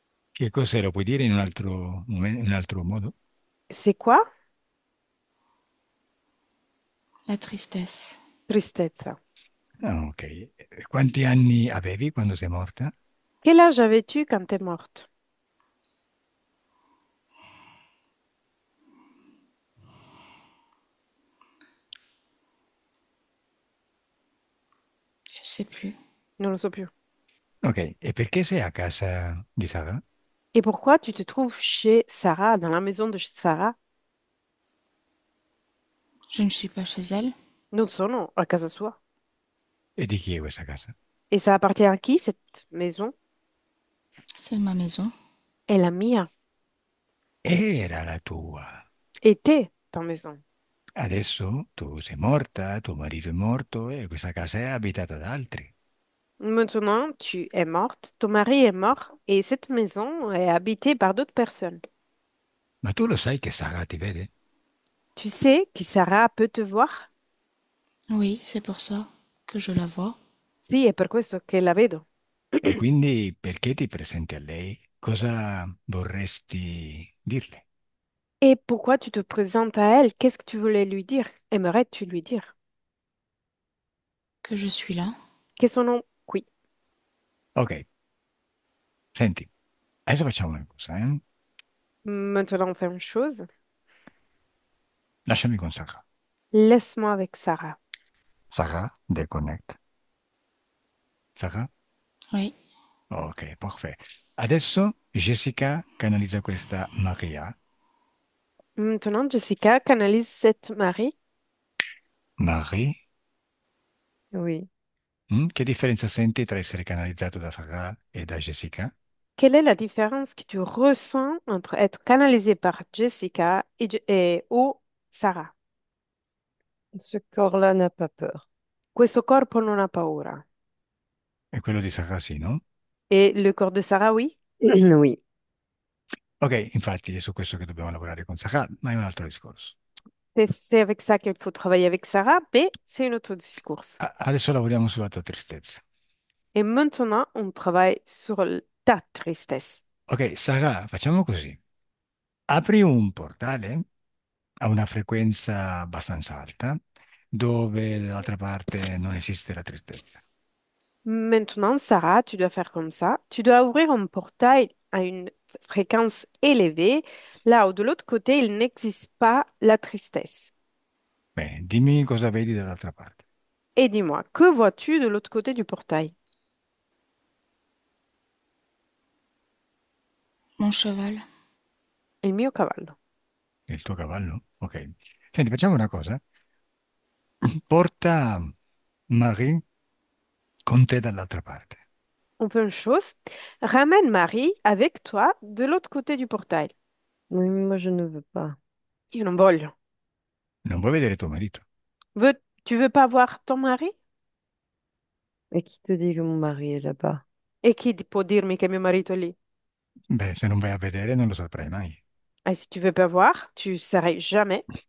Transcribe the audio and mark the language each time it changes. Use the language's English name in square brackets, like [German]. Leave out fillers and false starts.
[Italian] Che cos'è? Lo puoi dire in un altro, in un altro modo? [French] C'est quoi? La tristesse. [Italian] Tristezza. Ah, ok. Quanti anni avevi quando sei morta? [French] Quel âge avais-tu quand t'es morte? Je sais plus. [Italian] Non lo so più. Ok. E perché sei a casa di Sara? [French] Et pourquoi tu te trouves chez Sarah, dans la maison de Sarah? Je ne suis pas chez elle. [Italian] Non sono a casa sua. E di chi è questa casa? [French] Et ça appartient à qui, cette maison? C'est ma maison. [Italian] È la mia. Era la tua. [French] Était ta maison. [Italian] Adesso tu sei morta, tuo marito è morto e questa casa è abitata da altri. [French] Maintenant, tu es morte, ton mari est mort et cette maison est habitée par d'autres personnes. [Italian] Ma tu lo sai che Sara ti vede? [French] Tu sais que Sarah peut te voir? Oui, c'est pour ça que je la vois. [Italian] Sì, è per questo che la vedo. E quindi perché ti presenti a lei? Cosa vorresti dirle? [French] Et pourquoi tu te présentes à elle? Qu'est-ce que tu voulais lui dire? Aimerais-tu lui dire? Que je suis là. [Italian] Che sono qui. Ok, senti, adesso facciamo una cosa, eh? [French] Maintenant, on fait une chose. [Italian] Lasciami con Sara. [French] Laisse-moi avec Sarah. Sara, déconnecte. Sara? Oui. [Italian] Ok, perfetto. Adesso Jessica canalizza questa Maria. [French] Maintenant, Jessica canalise cette Marie. Marie? Oui. [Italian] Che differenza senti tra essere canalizzato da Sara e da Jessica? [French] Quelle est la différence que tu ressens entre être canalisé par Jessica et ou Sarah? Ce corps-là n'a pas peur. [Italian] Questo corpo non ha paura. E quello di Sara sì, no? [French] Et le corps de Sarah, oui? Oui. [Italian] Ok, infatti è su questo che dobbiamo lavorare con Sara, ma è un altro discorso. [French] C'est avec ça qu'il faut travailler avec Sarah, mais c'est un autre discours. [Italian] Adesso lavoriamo sulla tua tristezza. [French] Et maintenant, on travaille sur ta tristesse. [Italian] Ok, Sara, facciamo così. Apri un portale a una frequenza abbastanza alta, dove dall'altra parte non esiste la tristezza. [French] Maintenant, Sarah, tu dois faire comme ça. Tu dois ouvrir un portail à une fréquence élevée, là où de l'autre côté, il n'existe pas la tristesse. [Italian] Bene, dimmi cosa vedi dall'altra parte. [French] Et dis-moi, que vois-tu de l'autre côté du portail? Mon cheval. [Italian] Il mio cavallo. Il tuo cavallo? Ok. Senti, facciamo una cosa. Porta Marie con te dall'altra parte. [French] On peut une chose. Ramène Marie avec toi de l'autre côté du portail. Oui, mais moi je ne veux pas. [Italian] Io non voglio. Non vuoi vedere tuo marito? [French] Tu veux pas voir ton mari? Et qui te dit que mon mari est là-bas? [Italian] E chi può dirmi che mio marito è lì? Beh, se non vai a vedere non lo saprai mai. [French] Et si tu veux pas voir, tu saurais jamais.